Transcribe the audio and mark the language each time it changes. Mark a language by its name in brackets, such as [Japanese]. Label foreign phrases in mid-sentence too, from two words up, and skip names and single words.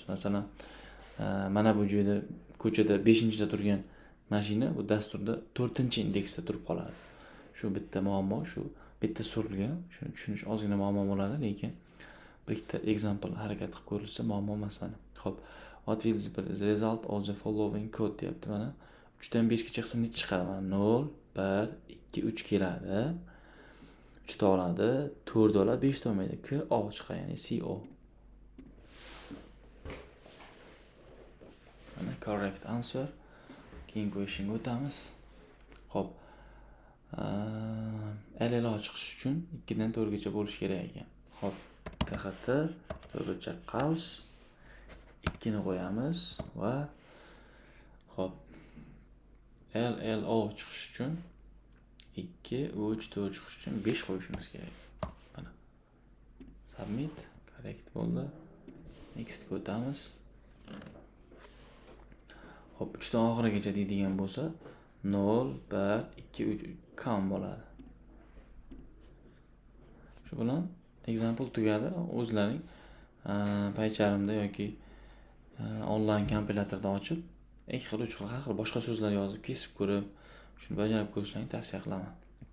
[Uzbek] Masalan, mana bu joyda ko'chada 5-da turgan mashina bu dasturda 4-indeksda turib qoladi. Shu bitta muammo, shu bitta surilgan, shuni tushunish ozgina muammo bo'ladi, lekin bitta example harakat qilib ko'rilsa muammo emas mana. Xo'p, [English] what will the result of the following code [Uzbek] deyapti mana. 3 dan 5 gacha qilsa nech chiqadi mana? 0, 1, 2, 3 keladi. 3 ta oladi, 4 oladi, 5 ta olmaydi. K O chiqadi, ya'ni CO. Mana [English] correct answer. [Uzbek] Keyin qo'yishga o'tamiz. Xo'p. LLO chiqish uchun 2 dan 4 gacha bo'lish kerak ekan. Xo'p, TXT to'g'richa qaus 2 ni qo'yamiz va xo'p. LLO chiqish uchun 2, 3, 4 chiqish uchun 5 qo'yishimiz kerak. Mana. Submit, correct bo'ldi. Next o'tamiz. Xo'p, 3 dan oxirigacha deydigan bo'lsa, 0, 1, 2, 3 kam bo'ladi. Shu bilan example tugadi. O'zlaring PyCharmda yoki onlayn kompilatorda ochib, 2 xil, 3 xil, har xil boshqa so'zlar yozib, kesib ko'rib, shuni bajarib ko'rishlaringizni tavsiya qilaman.